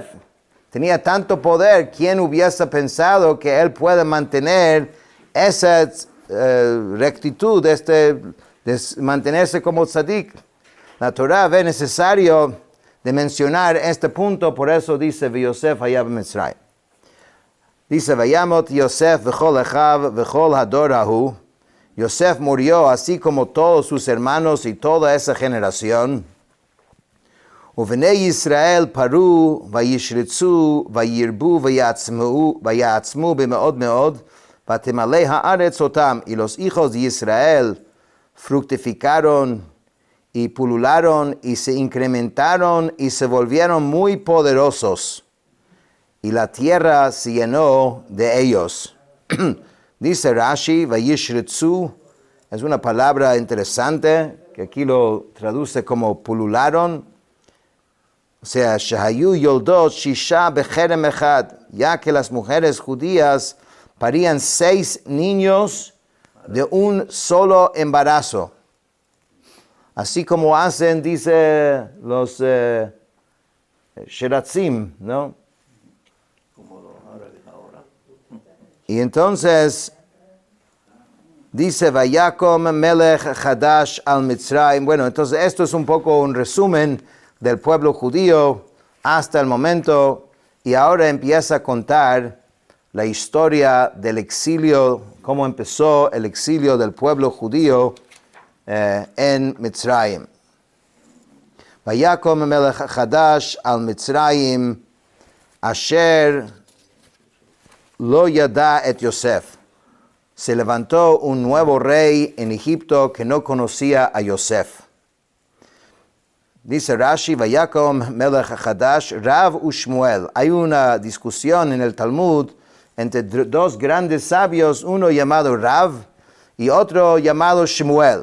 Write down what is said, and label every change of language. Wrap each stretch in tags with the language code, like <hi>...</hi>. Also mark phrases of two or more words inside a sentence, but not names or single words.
<es>Tenía tanto poder, ¿quién hubiese pensado que él puede mantener esa rectitud, de mantenerse como tzadik. La Torah ve necesario de mencionar este punto, por eso dice,</es> <he>יוסף היה במצרים. Dice, וימת יוסף וכל אחיו וכל הדור ההוא.</he> <es>Yosef murió así como todos sus hermanos y toda esa generación.</es> <he>ובני ישראל פרו וישרצו וירבו ויעצמו במאד מאד ותמלא הארץ אתם.</he> <es>Y los hijos de Israel fructificaron y pulularon y se incrementaron y se volvieron muy poderosos. Y la tierra se llenó de ellos. Dice Rashi, vayishritzu, es una palabra interesante, que aquí lo traduce como pulularon. O sea,</es> <he>שהיו יולדות ששה בכרס אחד,</he> <es>ya que las mujeres judías parían 6 niños de un solo embarazo. Así como hacen, dice los sheratzim, ¿no? Y entonces dice</es> <he>ויקם מלך חדש על מצרים.</he> <es>Bueno, entonces esto es un poco un resumen del pueblo judío hasta el momento, y ahora empieza a contar la historia del exilio, cómo empezó el exilio del pueblo judío en Mitzrayim.</es> <he>ויקם מלך חדש על מצרים אשר לא ידע את יוסף.</he> <es>Se levantó un nuevo rey en Egipto que no conocía a Yosef. Dice Rashi,</es> <he>ויקם מלך חדש,</he> <es>Rav u Shmuel. Hay una discusión en el Talmud entre dos grandes sabios, uno llamado Rav y otro llamado Shmuel.</es>